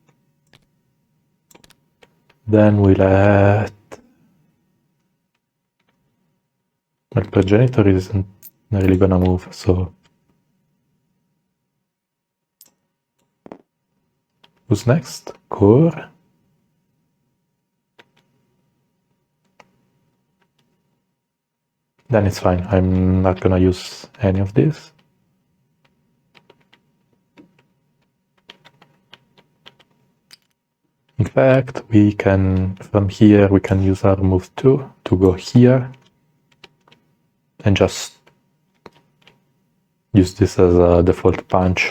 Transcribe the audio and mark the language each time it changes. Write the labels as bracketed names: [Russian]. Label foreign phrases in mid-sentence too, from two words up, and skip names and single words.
[English] Then we let... My progenitor isn't really gonna move, so... Who's next? C.O.R.E. Then it's fine, I'm not gonna use any of this. In fact, we can, from here, we can use our move 2 to go here and just use this as a default punch.